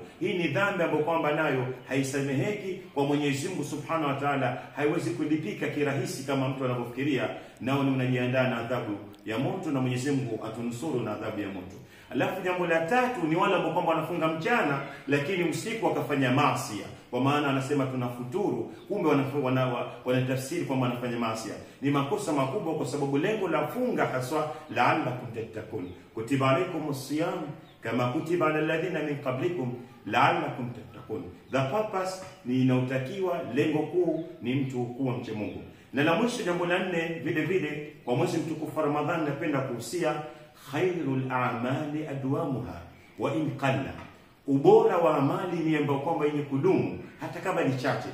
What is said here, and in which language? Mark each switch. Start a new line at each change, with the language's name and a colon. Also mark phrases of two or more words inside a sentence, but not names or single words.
Swahili: Hii ni dhambi ambayo kwamba nayo haisameheki kwa Mwenyezi Mungu
Arabic: سبحانه وتعالى,
Swahili: haiwezi kulipika kirahisi kama mtu anavyofikiria, nao ni unajiandaa na adhabu ya moto, na Mwenyezi Mungu atunusuru na adhabu ya moto. Alafu jambo la tatu ni wale ambao kwamba wanafunga mchana lakini usiku wakafanya maasi. Kwa maana anasema tunafuturu, kumbe wanatafsiri kwamba wanafanya maasi. Ni makosa makubwa, kwa sababu lengo la funga haswa
Arabic: لعلكم تتقون. كتب عليكم الصيام كما كتب على الذين من قبلكم لعلكم تتقون.
English: The purpose
Swahili: ni inautakiwa, lengo kuu ni mtu kuwa mcha Mungu. Na la mwisho jambo la nne vile vile kwa mwezi mtukufu Ramadhani, napenda kuhusia
Arabic: خير الأعمال أدومها وإن قل.
Swahili: Ubora wa amali ni ambao kwamba yenye kudumu hata kama ni chache.